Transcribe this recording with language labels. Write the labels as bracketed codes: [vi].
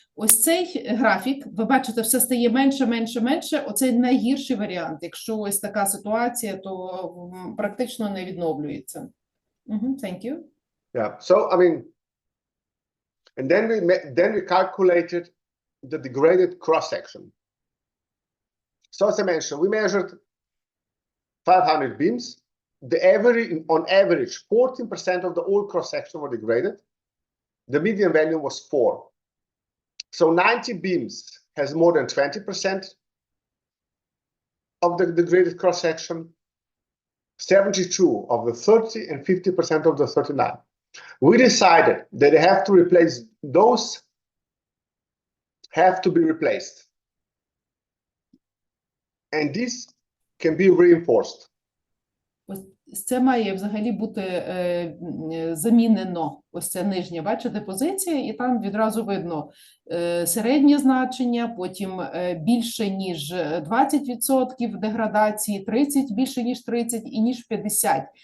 [uk] Ось цей графік, ви бачите, все стає менше, менше, менше. Оцей найгірший варіант. Якщо ось така ситуація, то практично не відновлюється. [en] Thank you. Yeah. So, I mean, and then we calculated the degraded cross-section. So as I mentioned, we measured 500 beams. On average, 14% of the whole cross-section were degraded. The median value was 4. So 90 beams has more than 20% of the degraded cross-section, 72 of the 30, and 50% of the 39. We decided that they have to replace those, have to be replaced. And this can be reinforced. [uk] Ось це має взагалі бути замінено. Ось це нижня, бачите, позиція, і там відразу видно середнє значення, потім більше, ніж 20% деградації, 30, більше, ніж 30 і ніж 50.